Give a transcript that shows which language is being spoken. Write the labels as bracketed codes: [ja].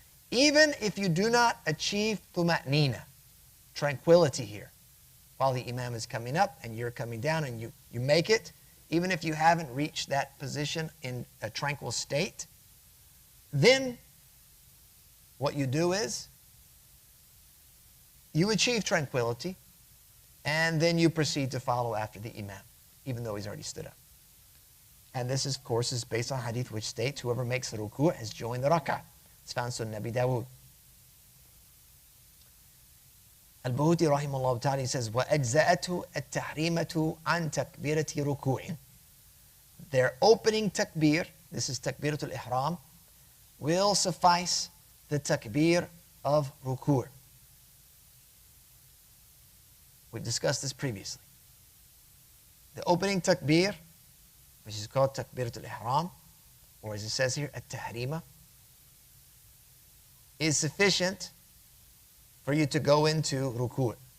[en] Even if you do not achieve tuma'nina, tranquility here, while the imam is coming up and you're coming down and you make it, even if you haven't reached that position in a tranquil state, then what you do is you achieve tranquility and then you proceed to follow after the imam, even though he's already stood up. And this, of course, is based on hadith which states whoever makes the ruku' has joined the rak'ah. It's found in Sunan Abi Dawud. [ar] Al-Buhuti rahimahullah ta'ala says, وَأَجْزَأَتُ التَّحْرِيمَةُ عَنْ تَكْبِيرَةِ رُكُوعٍ. [en] Their opening takbir, this is takbiratul ihram, will suffice the takbir of ruku'. We discussed this previously. The opening takbir, which is called takbiratul ihram, or as it says here, at-tahrima, is sufficient for you to go into ruku'.